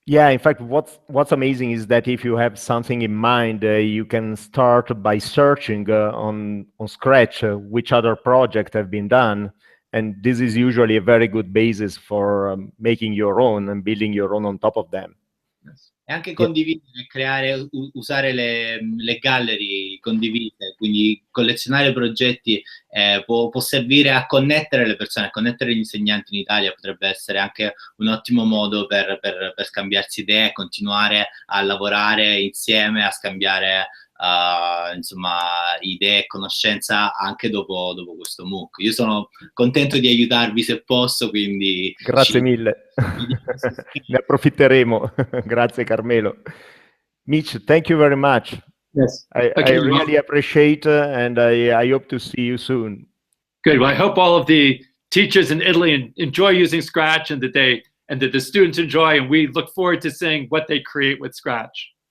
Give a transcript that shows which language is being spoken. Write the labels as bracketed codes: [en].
[en] Yeah, in fact, what's amazing is that if you have something in mind, you can start by searching on Scratch which other projects have been done, and this is usually a very good basis for making your own and building your own on top of them. [it] E anche condividere, creare, usare le gallery condivise, quindi collezionare progetti può servire a connettere le persone, a connettere gli insegnanti in Italia. Potrebbe essere anche un ottimo modo per scambiarsi idee, continuare a lavorare insieme, a scambiare insomma idee e conoscenza anche dopo questo MOOC. Io sono contento di aiutarvi se posso, quindi grazie mille. Ne approfitteremo. Grazie Carmelo. [en] Mitch, thank you very much. Yes. I really appreciate and I hope to see you soon. Good. Well, I hope all of the teachers in Italy enjoy using Scratch, and that the students enjoy, and we look forward to seeing what they create with Scratch.